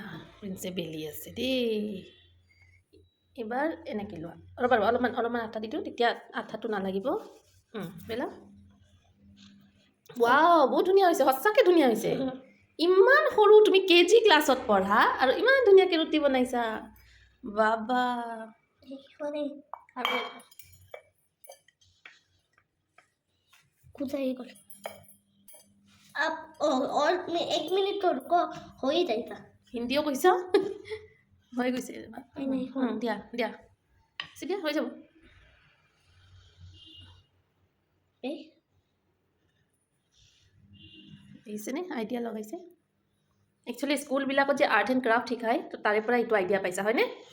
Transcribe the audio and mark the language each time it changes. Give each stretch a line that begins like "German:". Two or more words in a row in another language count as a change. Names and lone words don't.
Assamese: এইয়া প্ৰিন্সে বেলি আছে দেই এবাৰ এনেকৈ লোৱা ৰ'বা অলপমান আঠা দি দিওঁ তেতিয়া আঠাটো নালাগিব বেলা ৱাও বহুত ধুনীয়া হৈছে সঁচাকৈ ধুনীয়া হৈছে ইমান সৰু তুমি কেজি ক্লাছত পঢ়া আৰু ইমান ধুনীয়াকৈ ৰুটি বনাইছা বাবা
Hindi: আৰু कुछ आप और 1 मिनट तो रुको हो ही जाएगा
Assamese: হিন্দীও কৈছ হৈ গৈছে দিয়া দিয়া দিয়া হৈ যাব দেখিছেনে আইডিয়া লগাইছে একচুৱেলি স্কুলবিলাকত যে
English: art and craft
Assamese: শিকায় তো তাৰে পৰা এইটো আইডিয়া পাইছা হয়নে